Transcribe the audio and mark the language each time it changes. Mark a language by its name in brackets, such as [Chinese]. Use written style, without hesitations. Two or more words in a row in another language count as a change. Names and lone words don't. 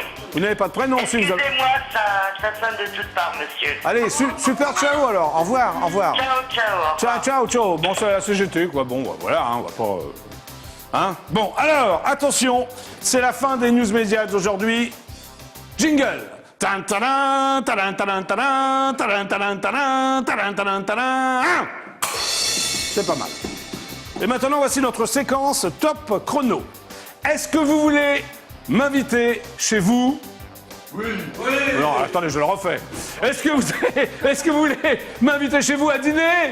[French] Vous n'avez pas de prénom, si vous avez... Excusez-moi, ça sonne de toutes parts, monsieur. Allez, super ciao alors, au revoir, au revoir. Ciao. Bon, c'est la CGT, quoi, bon, voilà, hein, on va pas... Hein? Bon, alors, attention, c'est la fin des news médias d'aujourd'hui. Jingle. Tan, tadan, tadan, tadan, tadan, tadan, tadan, tadan, tadan, tadan, tadan. C'est pas mal. Et maintenant, voici notre séquence top chrono. Est-ce que vous voulez m'inviter chez vous? Oui. Non, attendez, je le refais. Est-ce que vous voulez m'inviter chez vous à dîner?